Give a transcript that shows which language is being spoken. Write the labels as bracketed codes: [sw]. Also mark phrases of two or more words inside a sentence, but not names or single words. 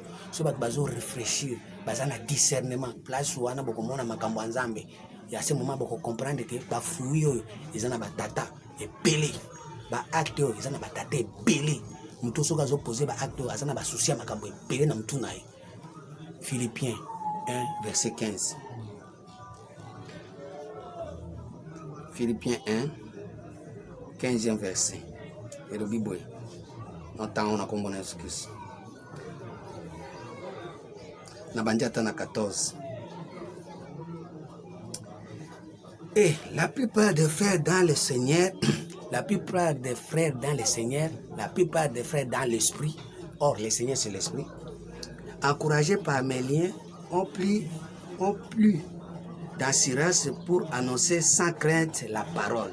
[ln] So bato bazo réfléchir baza na discernement place wana bokomona makambo ya Nzambe. Ya [fr] ce moment [ln] boko comprendre que ba fruit oyo eza na batata ebele. Ba acte oyo eza na batata ebele. Mutu soki azopoze ba acte oyo aza na basusi ya makambo ebele na mutu na ye. [fr] Philippiens 1 verset 15. Philippiens 1 15e verset. Et le Bible, on a compris Jésus-Christ. [ln] Na bandiata na 14. [fr] Et la plupart des frères dans le Seigneur, la plupart des frères dans le Seigneur, la plupart des frères dans l'esprit, or le Seigneur c'est l'esprit, encouragés par mes liens, ont plus d'assurance pour annoncer sans crainte la parole.